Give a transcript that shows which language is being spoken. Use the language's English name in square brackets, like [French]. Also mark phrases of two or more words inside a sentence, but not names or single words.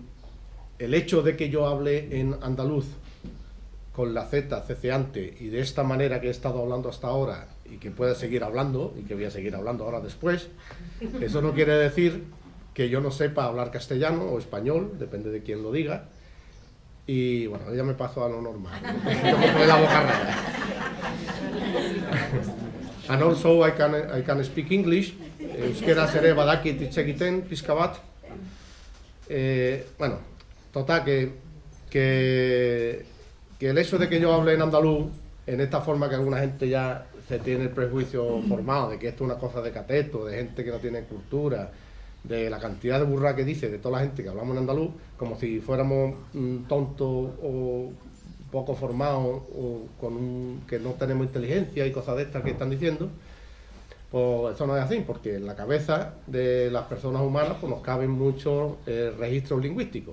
[Spanish] El hecho de que yo hable en andaluz con la Z ceceante y de esta manera que he estado hablando hasta ahora y que pueda seguir hablando y que voy a seguir hablando ahora después, eso no quiere decir que yo no sepa hablar castellano o español, depende de quién lo diga. Y bueno, ya me paso a lo normal, ¿no? Yo me pongo la boca rara. [English] And also I can speak English. [Basque] Euskera ere badakit hitz egiten pixka bat. [Spanish] Bueno, total, que el hecho de que yo hable en andaluz, en esta forma que alguna gente ya se tiene el prejuicio formado de que esto es una cosa de cateto, de gente que no tiene cultura, de la cantidad de burra que dice de toda la gente que hablamos en andaluz, como si fuéramos tontos o poco formados o que no tenemos inteligencia y cosas de estas que están diciendo, pues eso no es así, porque en la cabeza de las personas humanas pues nos caben muchos registros lingüísticos.